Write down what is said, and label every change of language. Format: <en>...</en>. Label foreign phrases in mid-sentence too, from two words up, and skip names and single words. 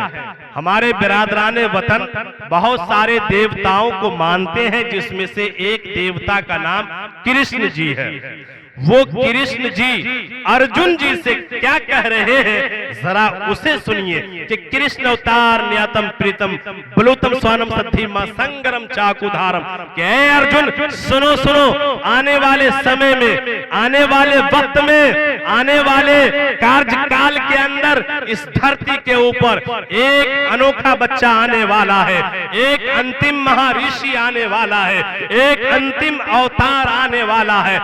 <ur>ہمارے برادران وطن بہت سارے دیوتاؤں کو مانتے ہیں، جس میں سے ایک دیوتا کا نام کرشن جی ہے۔ وہ کرشن جی ارجن جی سے کیا کہہ رہے ہیں ذرا اسے سنیے کہ کرشن اوتار نیاتم پریتم بلوتم سوانم ستھیما سنگرم چاکو دھارم کہ اے ارجن سنو سنو، آنے والے سمے میں، آنے والے وقت میں، آنے والے کارج کال کے اندر اس دھرتی کے اوپر ایک انوکھا بچہ آنے والا ہے، ایک انتم مہارشی آنے والا ہے، ایک انتم اوتار آنے والا ہے۔</ur>